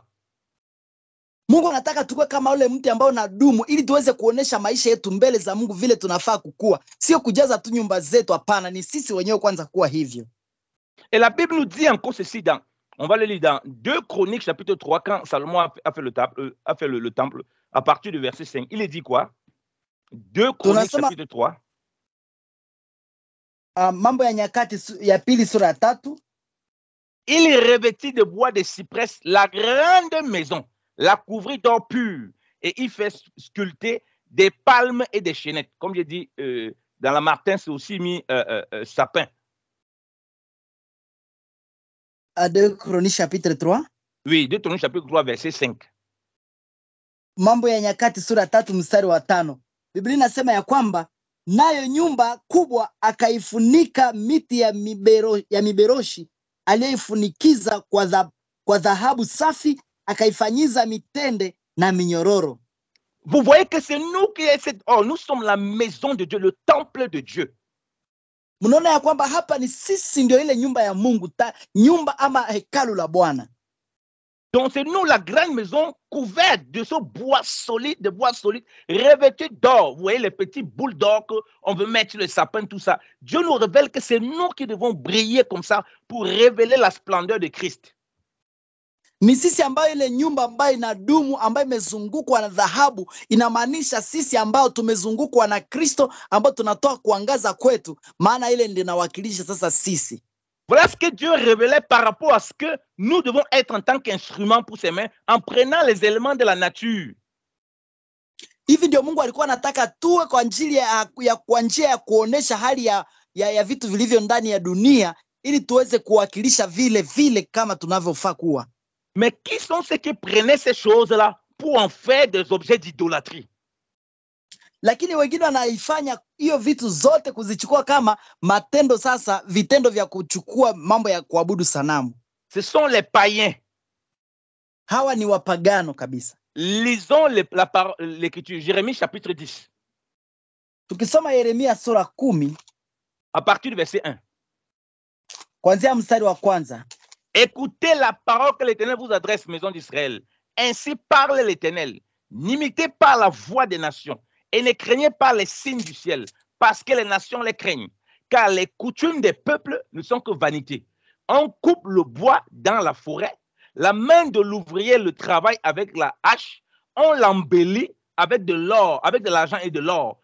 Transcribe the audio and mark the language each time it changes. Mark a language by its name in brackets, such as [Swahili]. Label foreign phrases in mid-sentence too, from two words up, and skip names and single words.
[Swahili] Mungu anataka tukue kama ule mti ambao unadumu ili tuweze kuonesha maisha yetu mbele za Mungu vile tunafaa kukua. Sio kujaza tu nyumba zetu, hapana, ni sisi wenyewe kwanza kuwa hivyo. [French] Et la Bible nous dit encore ceci on va le lire dans 2 Chroniques chapitre 3 quand Salomon a fait le temple à partir du verset 5. Il est dit quoi? 2 Chroniques chapitre 3. [Swahili] Mambo ya Nyakati ya pili sura ya 3. [French] Il revêtit de bois de cyprès la grande maison, la couvrit d'or pur, et il fait sculpter des palmes et des chênettes. Comme je dis, dans la Martin, c'est aussi mis sapin. À 2 Chroniques chapitre 3? Oui, 2 Chroniques chapitre 3 verset 5. [Swahili] Mambo ya Nyakati sura 3 mstari wa 5. Biblia inasema ya kwamba nayo nyumba kubwa akaifunika miti ya miberoshi aliyefunikiza kwa dhahabu safi, akaifanyiza mitende na minyororo. [French] Vous voyez que c'est nous qui nous sommes la maison de Dieu, le temple de Dieu. [Swahili] Mnaona ya kwamba hapa ni sisi ndio ile nyumba ya Mungu, nyumba ama hekalu la Bwana. [French] Donc c'est nous la grande maison couverte de ce bois solide, revêtu d'or. Vous voyez les petits boules d'or qu'on veut mettre sur le sapin, tout ça. Dieu nous révèle que c'est nous qui devons briller comme ça pour révéler la splendeur de Christ. [Swahili] Ni sisi ambayo ile nyumba ambayo inadumu, ambayo imezungukwa na dhahabu, inamaanisha sisi ambao tumezungukwa na Kristo, ambao tunatoa kuangaza kwetu, maana ile ndio inawakilisha sasa sisi. [French] Voilà ce que Dieu révélait par rapport à ce que nous devons être en tant qu'instrument pour ses mains, en prenant les éléments de la nature. [Swahili] Hivi ndio Mungu alikuwa anataka tuwe kwa njia ya kuonesha hali ya vitu vilivyo ndani ya dunia, ili tuweze kuwakilisha vile kama tunavyofaa kuwa. [French] Mais qui sont ceux qui prenaient ces choses-là pour en faire des objets d'idolâtrie? [Swahili] Lakini wengine wanaifanya hiyo vitu zote kuzichukua kama matendo, sasa vitendo vya kuchukua mambo ya kuabudu sanamu. [French] Ce sont les païens. [Swahili] Hawa ni wapagano kabisa. [French] Lisons l'écriture, Jérémie chapitre 10. [Swahili] Tukisoma Yeremia sura 10 [French] à partir du verset 1. [Swahili] Kuanzia mstari wa kwanza. [French] Écoutez la parole que l'Éternel vous adresse, maison d'Israël. Ainsi parle l'Éternel. N'imitez pas la voix des nations et ne craignez pas les signes du ciel, parce que les nations les craignent. Car les coutumes des peuples ne sont que vanité. On coupe le bois dans la forêt, la main de l'ouvrier le travaille avec la hache, on l'embellit avec de l'or, avec de l'argent et de l'or.